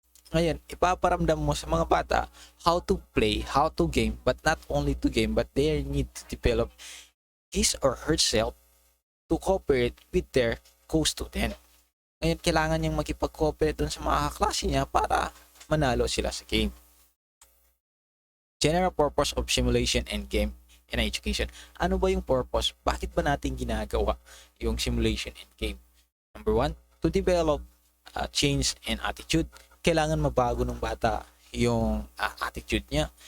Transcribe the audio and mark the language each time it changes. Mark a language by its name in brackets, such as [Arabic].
[Filipino] Ngayon, ipaparamdam mo sa mga bata [English] how to play, how to game, but not only to game, but they need to develop his or herself to cooperate with their co-student. [Filipino] Ngayon, kailangan niyang makipag-cooperate dun sa mga kaklase niya para manalo sila sa game. [English] General purpose of simulation and game in education. [Filipino] Ano ba yung purpose? Bakit ba natin ginagawa yung [English] simulation and game? Number 1, to develop change in attitude. [Filipino] Kailangan mabago ng bata yung attitude niya.